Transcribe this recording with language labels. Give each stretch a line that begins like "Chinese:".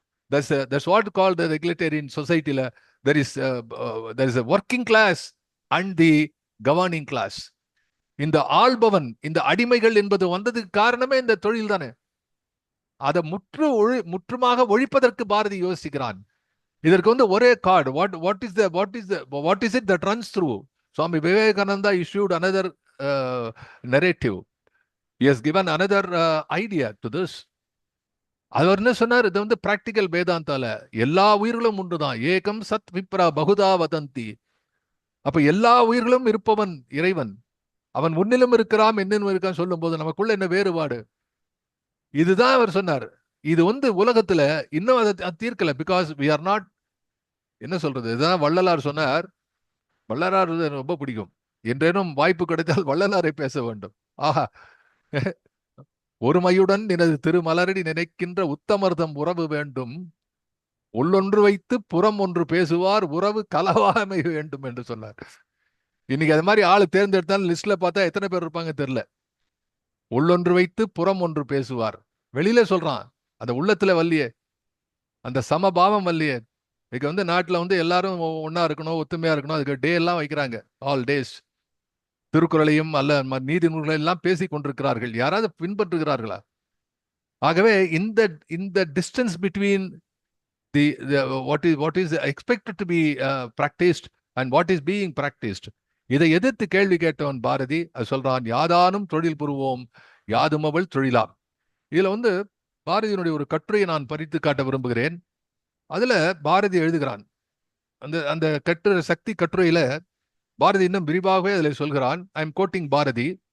English: That's what called the egalitarian society. There is a working class and the governing class.
Tamil: இந்த ஆள்பவன், இந்த அடிமைகள் என்பது வந்ததுக்கு காரணமே இந்த தொழில் தானே. அதை முற்றுமாக ஒழிப்பதற்கு பாரதி யோசிக்கிறான். இதற்கு வந்து ஒரே card.
English: what is it that runs through? Swami Vivekananda issued another narrative. He has given another idea to this.
Tamil: அவர் என்ன சொன்னார்? இது வந்து பிராக்டிக்கல் வேதாந்தால எல்லா உயிர்களும் ஒன்றுதான்.
Sanskrit: ஏகம் சத் விப்ரா பகுதா வதந்தி.
Tamil: அப்ப எல்லா உயிர்களும் இருப்பவன் இறைவன். அவன் முன்னிலும் இருக்கிறான், என்னிலும் இருக்கான் சொல்லும் போது நமக்குள்ள என்ன வேறுபாடு? இதுதான் அவர் சொன்னார். இது வந்து உலகத்துல இன்னும் அதை தீர்க்கல.
English: because we are not,
Tamil: என்ன சொல்றது, இதுதான் வள்ளலார் சொன்னார். வள்ளலார் ரொம்ப பிடிக்கும். என்றேனும் வாய்ப்பு கிடைத்தால் வள்ளலாரை பேச வேண்டும். ஆஹா, ஒருமையுடன் எனது திருமலரடி நினைக்கின்ற உத்தமர்தம் உறவு வேண்டும், உள்ளொன்று வைத்து புறம் ஒன்று பேசுவார், உறவு கலவாமை வேண்டும் என்று சொன்னார். இன்னைக்கு அது மாதிரி ஆளு தேர்ந்தெடுத்தாலும் லிஸ்ட்ல பார்த்தா எத்தனை பேர் இருப்பாங்க தெரியல. உள்ளொன்று வைத்து புறம் ஒன்று பேசுவார், வெளியில சொல்றான், அந்த உள்ளத்துல வல்லியே, அந்த சமபாவம் வல்லியே. இன்னைக்கு வந்து நாட்டுல வந்து எல்லாரும் ஒண்ணா இருக்கணும், ஒத்துமையா இருக்கணும், அதுக்கு டே எல்லாம் வைக்கிறாங்க, ஆல் டேஸ். திருக்குறளையும் அல்ல நீதி நூல்களை எல்லாம் பேசிக் கொண்டிருக்கிறார்கள். யாராவது பின்பற்றுகிறார்களா? ஆகவே இந்த இந்த
English: distance between the what is expected to be practiced and what is being practiced,
Tamil: இதை எதிர்த்து கேள்வி கேட்டவன் பாரதி. அது சொல்றான், யாதானும் தொழில் புரிவோம் யாதுமவள் தொழிலாம். இதுல வந்து பாரதியினுடைய ஒரு கட்டுரையை நான் பறித்து காட்ட விரும்புகிறேன். அதுல பாரதி எழுதுகிறான், அந்த அந்த கட்டுரை சக்தி கட்டுரையில பாரதி இன்னும் விரிவாகவே அதில் சொல்கிறான்.
English: I am quoting Bharathi.